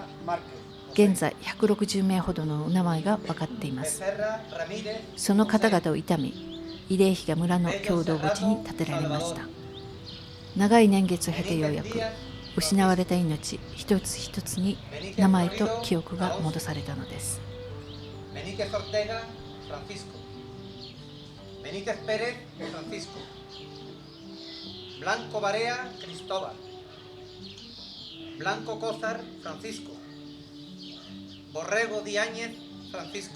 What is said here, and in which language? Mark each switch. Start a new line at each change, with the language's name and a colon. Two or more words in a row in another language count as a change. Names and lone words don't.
Japanese: 現在160名ほどのお名前が分かっています。その方々を悼み、慰霊碑が村の共同墓地に建てられました。長い年月を経てようやく失われた命一つ一つに名前と記憶が戻されたのです。 Benítez Ortega, Francisco. Benítez Pérez, Francisco. Blanco Barea, Cristóbal. Blanco Cózar, Francisco. Borrego Diáñez, Francisco.